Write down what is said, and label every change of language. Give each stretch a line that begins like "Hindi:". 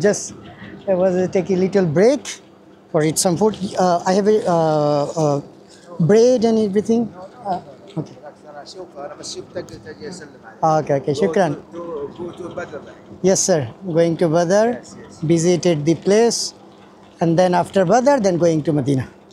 English: Just I was taking a little break for eat some food. I have a bread and everything. Okay.
Arabic: بالعكس انا اشوف، انا بس شفتك تجي اسلم عليك.
English: Okay, okay.
Arabic: Shukran.
English: Go to Badr. Yes, sir. Going to Badr, Yes, yes. visited the place, and then after Badr, then going to Medina.